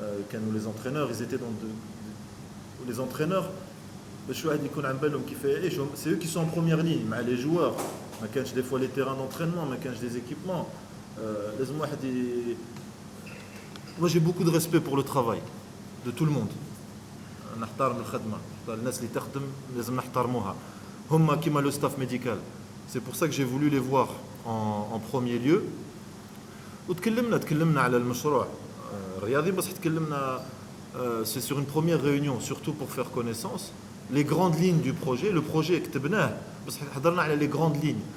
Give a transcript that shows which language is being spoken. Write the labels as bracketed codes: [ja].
[ar] كانوا [fr] les entraîneurs, ils étaient dans les entraîneurs [ar] باش واحد يكون عن بالهم كيف يعيش, [fr] c'est eux qui sont en première ligne [ar] مع [fr] les joueurs. [ar] ما كانش [fr] des fois les terrains d'entraînement, [ar] ما كانش [fr] des équipements. [ar] لازم واحد [fr] Moi j'ai beaucoup de respect pour le travail de tout le monde. [ar] نحترم الخدمة, الناس اللي تخدم لازم نحترموها. هم كيما [fr] le staff médical. C'est pour ça que j'ai voulu les voir en premier lieu. [ar] وتكلمنا على المشروع الرياضي, بس تكلمنا [fr] c'est sur une première réunion, surtout pour faire connaissance. Les grandes lignes du projet, le projet [ar] كتبناه, بس حضرنا على [fr] les grandes lignes.